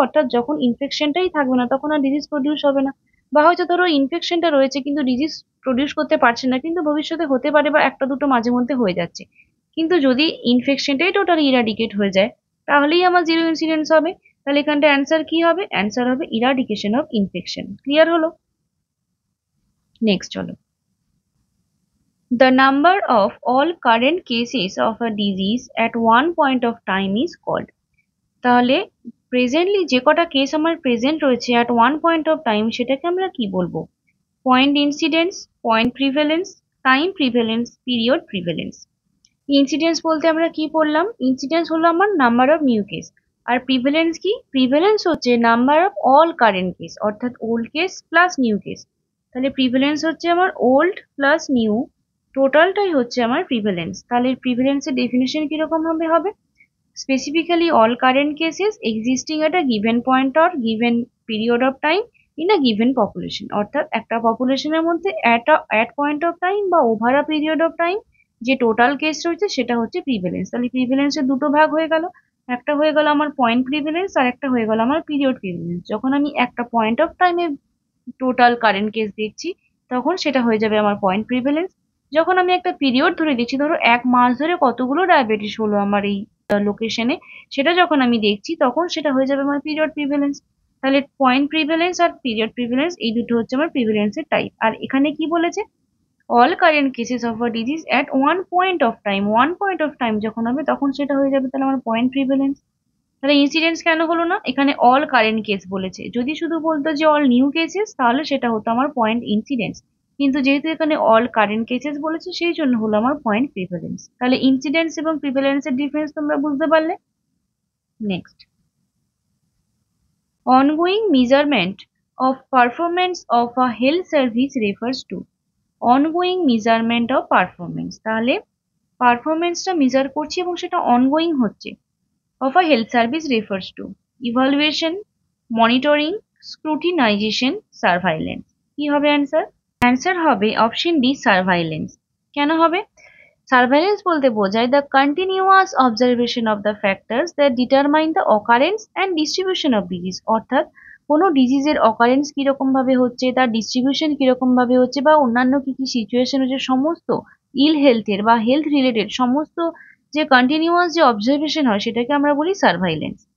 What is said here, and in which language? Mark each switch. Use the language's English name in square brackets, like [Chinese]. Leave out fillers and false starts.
[Bangla] অর্থাৎ যখন ইনফেকশনটাই থাকবে না তখন আর ডিজিজ প্রডিউস হবে না। বা হয়তো ধরো ইনফেকশনটা রয়েছে কিন্তু ডিজিজ প্রডিউস করতে পারছে না, কিন্তু ভবিষ্যতে হতে পারে বা একটা দুটো মাঝে মধ্যে হয়ে যাচ্ছে। কিন্তু যদি ইনফেকশনটাই টোটালি ইরাডিকেট হয়ে যায় তাহলেই আমার জিরো ইনসিডেন্স হবে। তাহলে এখানটা অ্যান্সার কি হবে? অ্যান্সার হবে [English] Eradication of infection. [Bangla] ক্লিয়ার হলো? নেক্সট চলো। [English] The number of all current cases of a disease at one point of time is called। [Bangla] তাহলে প্রেজেন্টলি যে কটা কেস আমার প্রেজেন্ট রয়েছে [English] at one point of time [Bangla] সেটাকে আমরা কি বলবো? Point incidence, point prevalence, time prevalence, period prevalence. Incidence বলতে আমরা কি পড়লাম? ইনসিডেন্স হলো আমার [English] Number of new case. [Bangla] আর prevalence কি? প্রিভেলেন্স হচ্ছে [English] number of all current case, [Bangla] অর্থাৎ [English] Old case plus new case. [Bangla] তাহলে প্রিভেলেন্স হচ্ছে আমার ওল্ড প্লাস নিউ, টোটালটাই হচ্ছে আমার প্রিভেলেন্স। তাহলে প্রিভেলেন্সের ডেফিনেশন কিরকম হবে? [English] Specifically all current cases existing at a given point or given period of time in a given population, [Bangla] অর্থাৎ একটা পপুলেশনের মধ্যে at point of time বা over a period of time যে টোটাল কেস রয়েছে সেটা হচ্ছে প্রিভেলেন্স। তাহলে প্রিভেলেন্সের দুটো ভাগ হয়ে গেল, একটা হয়ে গেল আমার পয়েন্ট প্রিভেলেন্স আর একটা হয়ে গেল আমার পিরিয়ড প্রিভেলেন্স। যখন আমি একটা পয়েন্ট অফ টাইমে টোটাল কারেন্ট কেস দেখছি তখন সেটা হয়ে যাবে আমার পয়েন্ট প্রিভেলেন্স। যখন আমি একটা পিরিয়ড ধরে দেখছি, ধরো এক মাস ধরে কতগুলো ডায়াবেটিস হলো আমার এই লোকেশনে, সেটা যখন আমি দেখছি তখন সেটা হয়ে যাবে আমার পিরিয়ড প্রিভেলেন্স। তাহলে পয়েন্ট প্রিভেলেন্স আর পিরিয়ড প্রিভেলেন্স এই দুটো হচ্ছে আমার প্রিভেলেন্সের টাইপ। আর এখানে কি বলেছে? [English] all current cases of a disease at one point of time, one point of time [Bangla] যখন হবে তখন সেটা হয়ে যাবে তাহলে আমার পয়েন্ট প্রিভেলেন্স। তাহলে ইনসিডেন্স কেন হলো না? এখানে অল কারেন্ট কেস বলেছে। যদি শুধু বলতো যে অল নিউ কেসেস তাহলে সেটা হতো আমার পয়েন্ট ইনসিডেন্স, কিন্তু যেহেতু এখানে অল কারেন্ট কেসেস বলেছে সেই জন্য হলো আমার পয়েন্ট প্রিভেলেন্স। তাহলে ইনসিডেন্স এবং প্রিভেলেন্সের ডিফারেন্স তোমরা বুঝতে পারলে। [English] Next, ongoing measurement of performance of a health service refers to ongoing measurement of performance। [Bangla] তাহলে পারফরমেন্সটা মেজার করছি এবং সেটা অনগোয়িং হচ্ছে। [English] of a health service refers to evaluation, monitoring, scrutinization, surveillance। [Bangla] কি হবে অ্যান্সার? অ্যান্সার হবে অপশন ডি, সার্ভাইলেন্স। কেন হবে? সার্ভাইলেন্স বলতে বোঝায় [English] The continuous observation of the factors that determine the occurrence and distribution of disease. [Bangla] অর্থাৎ কোনো ডিজিজের অকারেন্স কিরকম ভাবে হচ্ছে, তার ডিস্ট্রিবিউশন কিরকম ভাবে হচ্ছে, বা অন্যান্য কি কি সিচুয়েশন হচ্ছে, সমস্ত ইল হেলথের বা হেলথ রিলেটেড সমস্ত যে কন্টিনিউয়াস যে অবজারভেশন হয় সেটাকে আমরা বলি সার্ভাইলেন্স।